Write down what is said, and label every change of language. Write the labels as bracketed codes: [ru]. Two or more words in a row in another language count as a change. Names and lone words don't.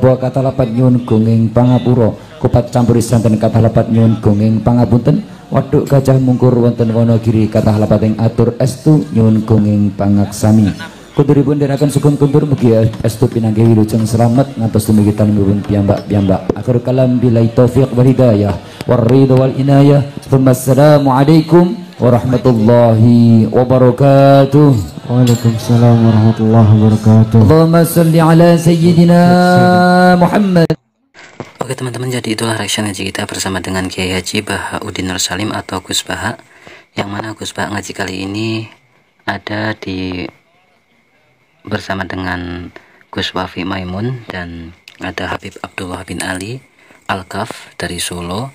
[jv] bawa katalepat nyuwun gunging pangapura kupat campuri santen katalepat nyuwun gunging pangapunten waduk gajah mungkur wonten Wonogiri katalepat ing atur estu nyuwun gunging pangaksami kuturipun nderekaken sugeng kuntur mugi estu pinanggih wilujeng slamet ngantos dumugi talemipun piyambak-piyambak [ar] آخر الكلام بالله التوفيق والهداية والرضا والعناية السلام عليكم ورحمة الله وبركاته. وعليكم السلام ورحمة الله وبركاته. اللهم صل على سيدنا محمد. [id] Oke teman-teman, jadi itulah reaction ngaji kita bersama dengan Kiai Haji Bahauddin Nur Salim atau Gus Bahak, yang mana Gus Bahak ngaji kali ini ada di bersama dengan Gus Wafi Maimun dan ada Habib Abdullah bin Ali Al-Kaf dari Solo.